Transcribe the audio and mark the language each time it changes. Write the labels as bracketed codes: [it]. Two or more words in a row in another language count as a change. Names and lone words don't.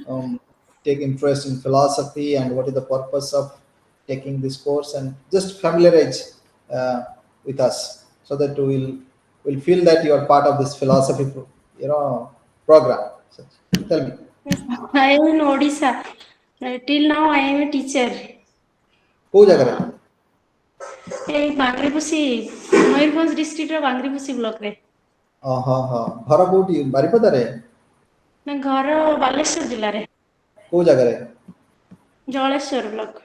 [en] take interest in philosophy, and what is the purpose of taking this course, and just familiarize with us so that will feel that you are part of this philosophy, program. So, tell me. yes. I am in Odisha. Till now, I am a teacher. [or] କୋଉ ଜାଗାରେ? ଏଇ ବାଙ୍ଗରିପୋଷି ମୟୂରଭଞ୍ଜ ଡିଷ୍ଟ୍ରିକ୍ଟର ବାଙ୍ଗରିପୋଷି ବ୍ଲକରେ। ହଁ ହଁ, ଘର କୋଉଠି? ବାରିପଦାରେ? ନା ଘର ବାଲେଶ୍ୱର ଜିଲ୍ଲାରେ, କୋଉ ଜାଗାରେ? ଜଳେଶ୍ୱର ବ୍ଲକ।